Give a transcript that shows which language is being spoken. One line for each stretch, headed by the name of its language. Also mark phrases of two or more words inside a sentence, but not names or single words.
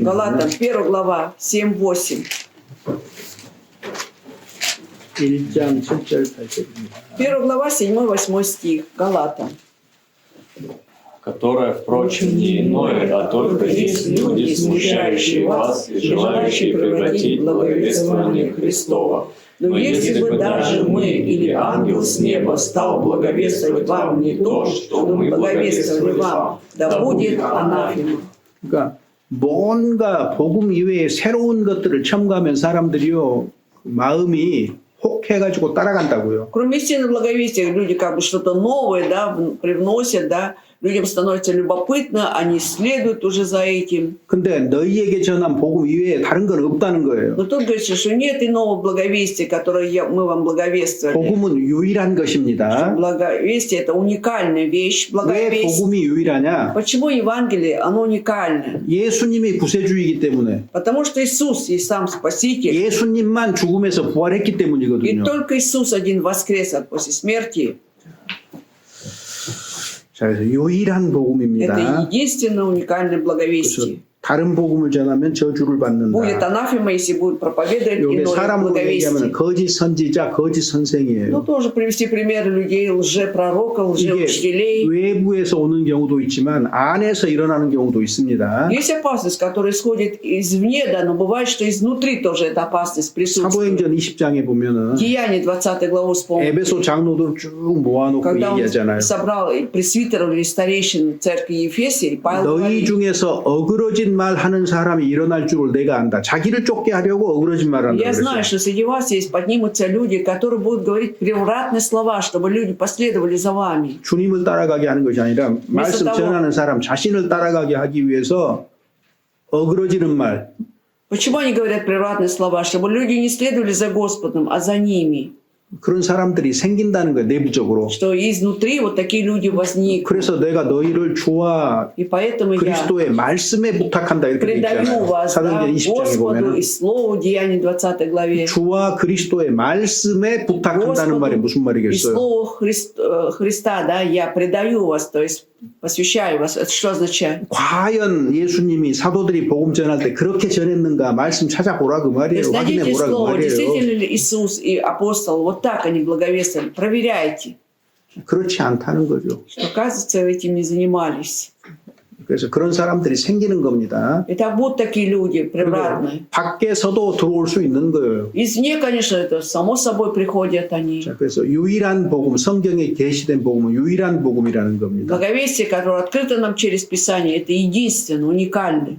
Russian: Галатам, 1 глава, 7-8.
Korean: 1장 7절 8절입니다.
Russian: 1 глава, 7-8 стих. Галатам. Которое, впрочем, не иное, а только есть люди, смущающие вас и желающие превратить благовествование Христова. Но если бы даже мы или ангел с неба стал благовествовать вам не то, что мы благовествовали вам, да будет анафема.
Korean: 그러니까 뭔가 복음 이외에 새로운 것들을 첨가하면 사람들이요 마음이 혹해가지고 따라간다고요.
Russian: Кроме истинного благовестия, люди как бы что-то новое, да, привносят, да, людям становится любопытно, они следуют уже за этим.
Korean: 근데 너희에게 전한 복음 이외에 다른 건 없다는 거예요.
Russian: Но тут говорится, что нет иного благовестия, которое мы вам благовествовали.
Korean: 복음은 유일한 것입니다.
Russian: Благовестие – это уникальная вещь.
Korean: 왜
Russian: Благовестие.
Korean: 복음이 유일하냐?
Russian: Почему Евангелие, оно уникальное?
Korean: 예수님이 구세주이기 때문에
Russian: Потому что Иисус есть сам Спаситель.
Korean: 예수님만 죽음에서 부활했기
Russian: И
Korean: 때문이거든요.
Russian: только Иисус один воскрес после смерти.
Korean: 자, 그래서 유일한 복음입니다.
Russian: Это единственное уникальное
Korean: 그래서
Russian: благовестие.
Korean: 다른 복음을 전하면 저주를
Russian: Будет
Korean: 받는다.
Russian: анафема, если будет проповедовать
Korean: 이게
Russian: иное
Korean: 사람으로
Russian: благовестие.
Korean: 얘기하면 거짓 선지자, 거짓
Russian: Ну,
Korean: 선생이에요.
Russian: тоже привести примеры людей, лжепророков,
Korean: 이게
Russian: лжеучителей.
Korean: 외부에서 오는 경우도 있지만 안에서 일어나는 경우도 있습니다.
Russian: Есть опасность, которая исходит извне, да, но бывает, что изнутри тоже эта опасность присутствует.
Korean: 사도행전 20장에 보면은
Russian: Деяние 20 главу вспомните.
Korean: 에베소 장로들 쭉 모아놓고
Russian: Когда он
Korean: 얘기하잖아요.
Russian: собрал пресвитеров или старейшин церкви Ефесии, Павел
Korean: 너희
Russian: говорит,
Korean: 중에서 어그러진 말 하는 사람이 일어날 줄을 내가 안다. 자기를 쫓게 하려고 어그러진 말 한다.
Russian: я знаю, что среди вас есть, поднимутся люди, которые будут говорить превратные слова, чтобы люди последовали за вами.
Korean: 주님을 따라가게 하는 것이 아니라 말씀 전하는 사람 자신을 따라가게 하기 위해서 어그러지는 말.
Russian: Почему они говорят превратные слова? Чтобы люди не следовали за Господом, а за ними.
Korean: 그런 사람들이 생긴다는 거예요. 내부적으로.
Russian: Что изнутри вот такие люди возникнут.
Korean: 그래서 내가 너희를 주와
Russian: И поэтому я
Korean: 그리스도의 말씀에 부탁한다 이렇게 돼
Russian: предаю
Korean: 있잖아요.
Russian: вас, да,
Korean: 사도행전 20장에
Russian: Господу
Korean: 보면
Russian: и Слову, Деяние 20 главе.
Korean: 주와 그리스도의 말씀에 부탁한다는 말이 무슨
Russian: И
Korean: 말이겠어요?
Russian: Слову Христа, да, я предаю вас, то есть посвящаю вас. Это что означает?
Korean: 과연 예수님이 사도들이 복음 전할 때 그렇게 전했는가 말씀 찾아보라 그
Russian: То
Korean: 말이에요.
Russian: есть найдите
Korean: 확인해 보라 그
Russian: слово,
Korean: 말이에요.
Russian: действительно ли Иисус и апостол вот так они благовествовали. Проверяйте,
Korean: 그렇지 않다는 거죠.
Russian: что, оказывается, этим не занимались.
Korean: 그래서 그런 사람들이 생기는 겁니다.
Russian: Это будут такие люди превратные.
Korean: 밖에서도 들어올 수 있는 거예요.
Russian: Извне, конечно, это само собой приходят они.
Korean: 자, 그래서 유일한 복음, 성경에 계시된 복음은 유일한 복음이라는 겁니다.
Russian: Благовестие, которое открыто нам через Писание, это единственное, уникальное.